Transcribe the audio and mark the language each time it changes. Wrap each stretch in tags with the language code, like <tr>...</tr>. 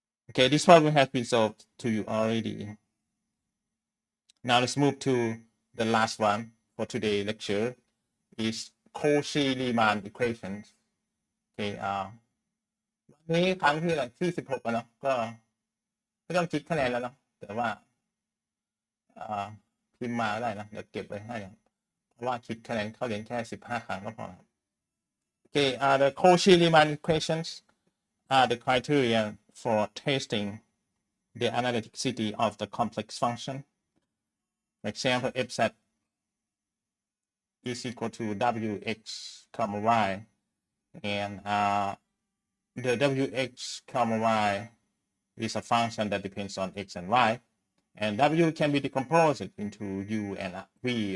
<en>Okay, this problem has been solved to you already. Now let's move to the last one for today's lecture is Cauchy-Riemann equations.</en> <th>Okay, วันนี้ครั้งที่16แล้วเนาะก็ไม่ต้องคิดคะแนนแล้วเนาะแต่ว่าพิมพ์มาได้นะเดี๋ยวเก็บไว้ให้เพราะว่าคิดคะแนนเข้าเรียนแค่15 ครั้งก็พอ</th> <en>Okay, the Cauchy-Riemann equations are the criteria for testing the analyticity of the complex function. For example, fz is equal to wx comma y, and the wx comma y is a function that depends on x and y, and w can be decomposed into u and v.</en>